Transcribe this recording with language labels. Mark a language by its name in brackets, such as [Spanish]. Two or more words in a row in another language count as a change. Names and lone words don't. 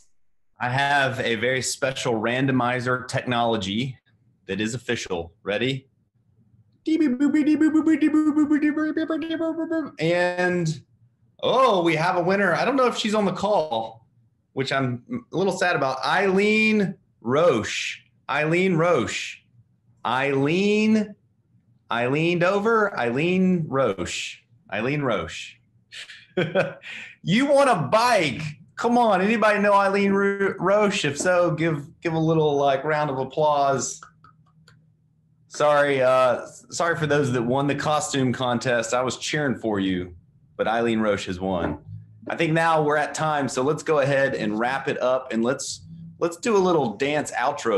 [English] I have a very special randomizer technology that is official. Ready? And, oh, we have a winner. I don't know if she's on the call, which I'm a little sad about. Eileen Roche. Eileen Roche. Eileen Dover. Eileen Roche. Eileen Roche. You want a bike? Come on, anybody know Eileen Roche? If so, give a little like round of applause. Sorry for those that won the costume contest. I was cheering for you, but Eileen Roche has won. I think now we're at time, so let's go ahead and wrap it up, and let's do a little dance outro.